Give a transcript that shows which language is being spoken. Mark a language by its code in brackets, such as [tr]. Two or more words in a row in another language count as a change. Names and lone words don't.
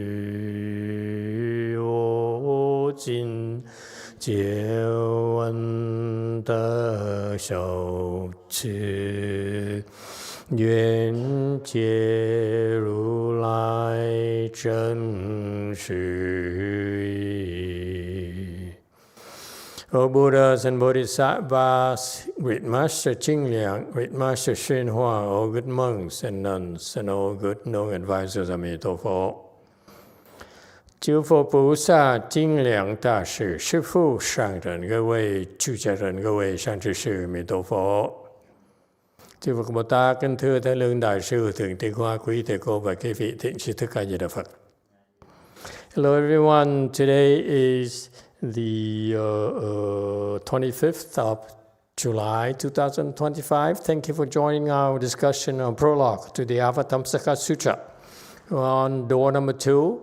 [zh] 遇我今见闻得受持愿解如来真实义. [en] O Buddhas and Bodhisattvas, Great Master Qingliang, Great Master YongHua, all good monks and nuns, and all good known advisors, [zh] Emitofuo. 诸佛菩萨、金良大士、师父、上人各位、出家人各位、善知识、弥陀佛。 [vi] Chư Phật Bồ Tát, kính thưa Thái Lương Đại Sư, Thượng Tọa Hoa, quý thầy cô và các vị thiện sư Thích Ca Di Đà Phật. [en] Hello everyone, today is the 25th of July 2025. Thank you for joining our discussion on prologue to the Avatamsaka Sutra. We're on door number 2.